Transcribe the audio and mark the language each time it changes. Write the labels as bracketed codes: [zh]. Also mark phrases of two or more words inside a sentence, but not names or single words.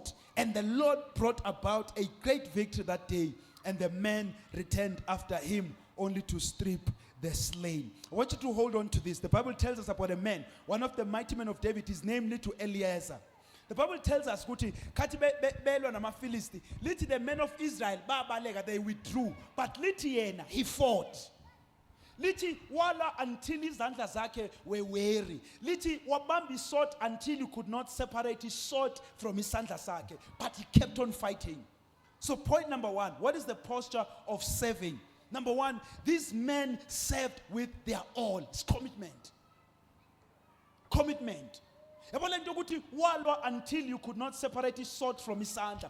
[en] And the Lord brought about a great victory that day, and the men returned after him only to strip the slain. I want you to hold on to this. The Bible tells us about a man, one of the mighty men of David, his name to Eleazar. The Bible tells us, the men of Israel, they withdrew, but he fought. [zu] Lithi wala until izandla zakhe [en] were weary. [zu] Lithi wabambi [en] sword until you could not separate his sword from his [zu] sandla sakhe. [en] But he kept on fighting. So point number one, what is the posture of serving? Number one, these men served with their all. It's commitment. Commitment. Until you could not separate his sword from his sandla.